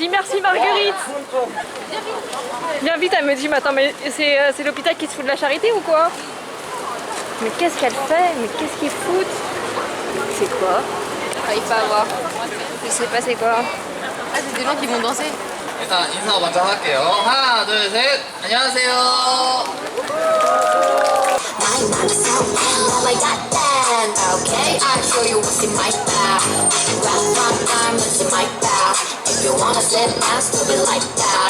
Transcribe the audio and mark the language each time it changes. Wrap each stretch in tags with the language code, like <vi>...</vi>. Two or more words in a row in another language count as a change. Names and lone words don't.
<fr>Voilà, on dit merci Marguerite. Viens vite, elle me dit, mais attends, mais c'est l'hôpital qui se fout de la charité ou quoi? Mais qu'est-ce qu'elle fait? Mais qu'est-ce qu'ils foutent? C'est quoi? J'arrive pas à voir. Je sais pas c'est quoi. Ah, c'est des gens qui vont danser.</fr> <ko>일단 인사 먼저 할게요. 하나, 둘, 셋. 안녕하세요.</ko> <en>Okay, I'll show you what's in my style. Rap from diamonds in my style. If you wanna sit down, still be like that.</en>